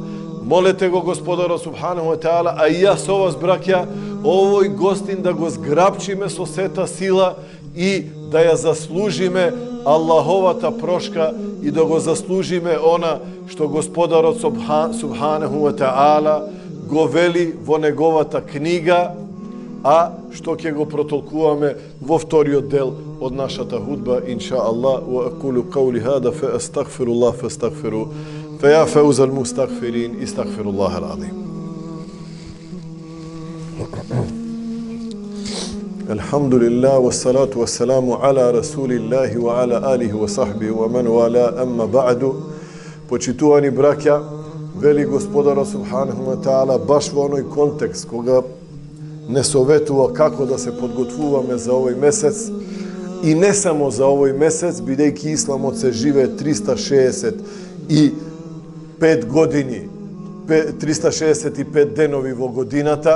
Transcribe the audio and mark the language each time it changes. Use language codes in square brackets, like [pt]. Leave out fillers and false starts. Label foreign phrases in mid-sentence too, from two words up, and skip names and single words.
[mk] Молете го Господарот [ar] سبحانه وتعالى, [mk] а и јас со вас, браќа, овој гостин да го зграбчиме со сета сила и да ја заслужиме Аллаховата прошка и да го заслужиме она што Господарот [ar] سبحانه وتعالى [mk] го вели во неговата книга, а што ќе го протолкуваме во вториот дел од нашата худба, [ar] إن شاء الله. وأقول قولي هذا فأستغفر الله فاستغفروه فيا فوز المستغفرين أستغفر الله العظيم. الحمد لله، والصلاة والسلام على رسول الله وعلى آله وصحبه ومن والاه، أما بعد. [mk] Почитувани браќа, вели Господарот [ar] سبحانه وتعالى [mk] баш во оној контекст кога не советува како да се подготвуваме за овој месец и не само за овој месец, бидејќи исламот се живее 365 години, 365 денови во годината.